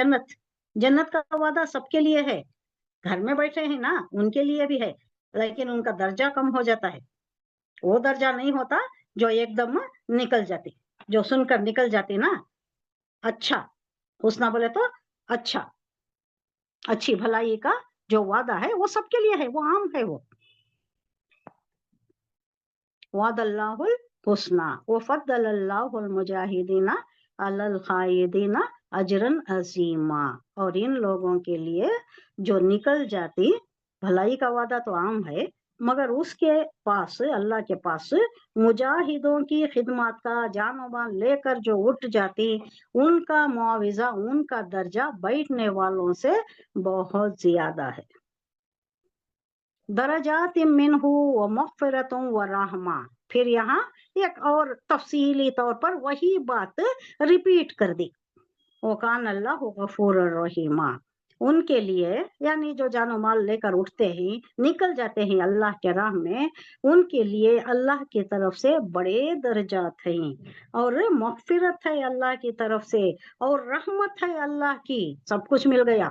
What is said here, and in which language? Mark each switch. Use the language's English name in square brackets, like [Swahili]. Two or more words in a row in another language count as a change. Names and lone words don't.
[Hindi] जन्नत का वादा सबके लिए है, घर में बैठे हैं ना उनके लिए भी है, लेकिन उनका दर्जा कम हो जाता है। वो दर्जा नहीं होता जो एकदम निकल जाती, जो सुनकर निकल जाती ना। अच्छा, हुस्ना बोले तो अच्छा, अच्छी भलाई का जो वादा है वो सबके लिए है, वो आम है। [Arabic] و وعد الله الحسنى وفضل الله المجاهدين على القاعدين أجرا عظيما. [Hindi] और इन लोगों के लिए जो निकल जाती, भलाई का वादा तो आम है, मगर उसके पास, अल्लाह के पास मुजाहिदों की खिदमत का जान और माल लेकर जो उठ जाती, उनका मुआविजा, उनका दर्जा बैठने वालों से बहुत ज्यादा है। [Arabic] درجات منه ومغفرة ورحمة. [Hindi] फिर यहाँ एक और तफसीली तौर पर वही बात रिपीट कर दी, [Arabic] وكان الله غفورا رحيما. [Hindi] उनके लिए, यानी जो जानो माल लेकर उठते हैं, निकल जाते हैं अल्लाह के राह में, उनके लिए अल्लाह की तरफ से बड़े दर्जात हैं, और मग़फ़िरत है अल्लाह की तरफ से, और रहमत है अल्लाह की, सब कुछ मिल गया।